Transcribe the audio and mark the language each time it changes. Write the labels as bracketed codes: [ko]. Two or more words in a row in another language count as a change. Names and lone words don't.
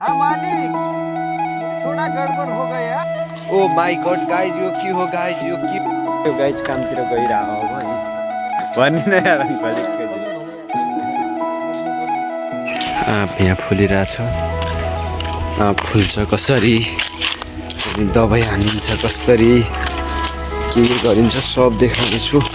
[hi] हाँ मालिक, ये थोड़ा गड़बड़ हो गया। [en] Oh my God guys [ne] यो के हो गाइज यो के यो गाइज कामतिर गइरहेको हो भाइ भन्ने न यार यहाँ फुलिरहेछ फुल्छ कसरी दबाई हानिन्छ कसरी के गरिन्छ सब देखाउनेछु